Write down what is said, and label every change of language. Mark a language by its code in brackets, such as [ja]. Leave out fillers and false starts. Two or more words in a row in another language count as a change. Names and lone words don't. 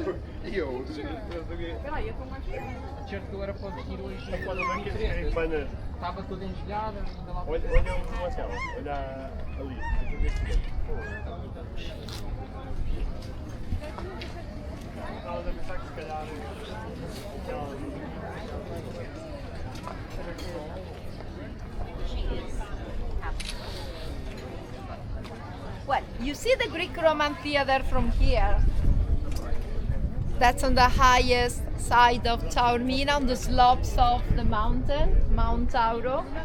[it] Io, a certe ore poi tiro i [pt] Tava toda engelhada, ainda lá. Olha o hotel, olha ali. Estava a pensar que se calhar [en] Well, you see the Greek Roman theater from here. That's on the highest side of Taormina, on the slopes of the mountain, Mount Tauro.